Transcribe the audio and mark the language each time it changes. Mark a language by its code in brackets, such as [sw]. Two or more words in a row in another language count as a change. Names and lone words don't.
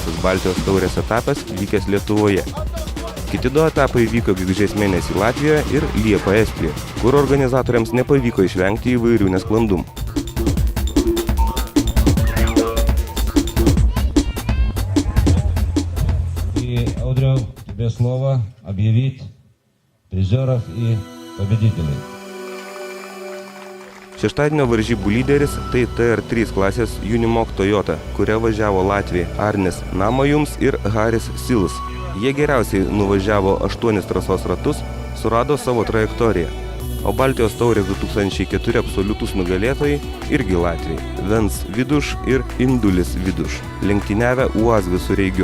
[lt] Baltijos taurės etapas vykęs Lietuvoje. Kiti 2 etapai vyko gegužės mėnesį Latvijoje ir Liepą Estijoje, kur organizatoriams nepavyko išvengti įvairių nesklandumų. [ru] И, Audriau, тебе слово объявить призеров и победителей. [lt] Šeštadienio varžybų lyderis tai TR3 klasės Unimog Toyota, kuria važiavo Latviai Arnis Namajums ir Haris Silas. Jie geriausiai nuvažiavo 8 trasos ratus, surado savo trajektoriją. O Baltijos taurės 2004 absoliutus nugalėtojai irgi Latviai – Vens Viduš ir Indulis Viduš, lenktyniavę UAZ visureigiu.